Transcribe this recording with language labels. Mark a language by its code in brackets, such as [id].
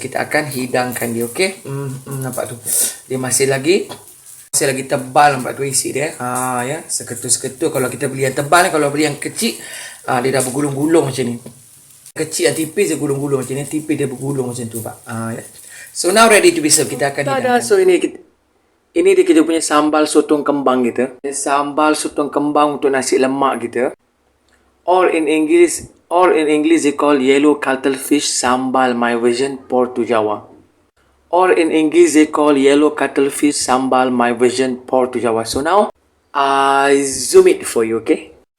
[ms] Kita akan hidangkan dia, okay. Nampak tu, dia masih lagi tebal, nampak tu isi dia. Seketul-seketul. Kalau kita beli yang tebal, kalau beli yang kecil, dia dah bergulung-gulung macam ni. Kecil yang tipis dia gulung-gulung macam ni, tipis dia bergulung macam tu, Pak. [en] So now ready to be served. [ms] Kita akan hidangkan. So ini dia kita punya sambal sotong kembang kita. Sambal sotong kembang untuk nasi lemak kita. [en] Or in English they call yellow cuttlefish sambal, my version Port to Java. Or in English they call yellow cuttlefish sambal, my version Port to Java. So now I zoom it for you, okay.